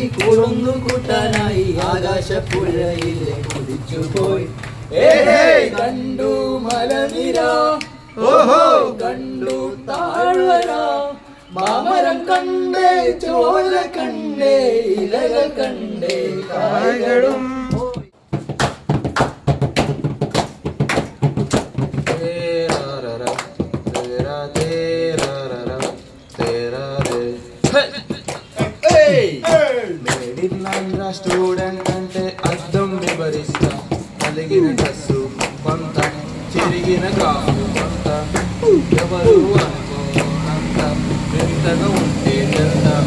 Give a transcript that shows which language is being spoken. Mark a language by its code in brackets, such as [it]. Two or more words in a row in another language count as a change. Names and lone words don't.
[ml] കൂടുന്നു കൂട്ടാനായി ആകാശപ്പുഴയിലെ കുതിച്ചുപോയി കണ്ടു മലനിര ഓഹോ കണ്ടു താഴ്വര മാമരം കണ്ടേ ചോല കണ്ടേ ഇലകൾ കണ്ടേ കായ്കളും [te] స్టూడెంట్ అంటే అర్థం వివరిస్తా కలిగిన డ్రస్సు కొంత చిరిగిన కాపు కొంత ఎవరు అనుకోనంత వింతగా ఉంటే ఎంత